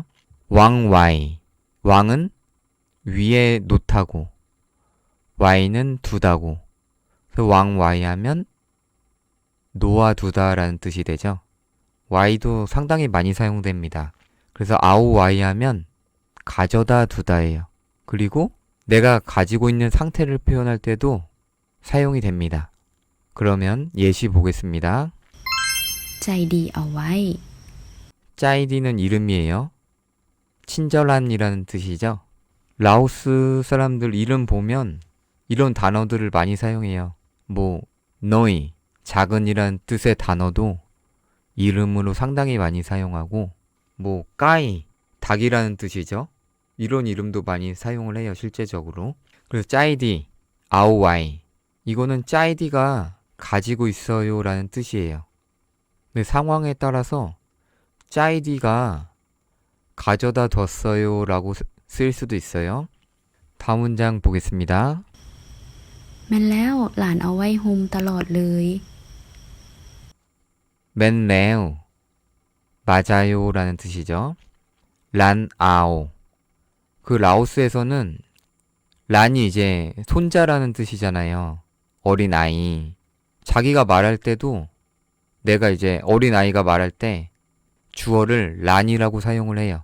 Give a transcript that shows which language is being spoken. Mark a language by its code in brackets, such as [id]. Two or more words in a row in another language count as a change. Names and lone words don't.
[lo] ວາງໄວ້ [ko] 왕은 위에 놓다고 와이는 두다고 그래서 왕와이 하면 놓아두다라는 뜻이 되죠. 와이도 상당히 많이 사용됩니다. 그래서 아오와이 하면 가져다 두다예요. 그리고 내가 가지고 있는 상태를 표현할 때도 사용이 됩니다. 그러면 예시 보겠습니다. [lo] ໃຈດີເອົາໄວ້ [ko] 짜이디는 이름이에요. 친절한이라는 뜻이죠. 라오스 사람들 이름 보면 이런 단어들을 많이 사용해요. 뭐 너희, 작은이라는 뜻의 단어도 이름으로 상당히 많이 사용하고 뭐 까이, 닭이라는 뜻이죠. 이런 이름도 많이 사용을 해요. 실제적으로. 그래서 [lo] ໃຈດີ, ເອົາໄວ້ [ko] 이거는 짜이디가 가지고 있어요 라는 뜻이에요. 근데 상황에 따라서 짜이디가 가져다 뒀어요 라고 쓸 수도 있어요. 다음 문장 보겠습니다. [lo] ແມ່ນແລ້ວຫຼານເອົາໄວ້ໂຮມຕະຫຼອດເລີຍ ແມ່ນແລ້ວ [ko] 맞아요 라는 뜻이죠. [lo] ຫຼານເອົາ [ko] 그 라오스에서는 란이 이제 손자라는 뜻이잖아요. 어린아이 자기가 말할 때도 내가 이제 어린아이가 말할 때 주어를 란이라고 사용을 해요.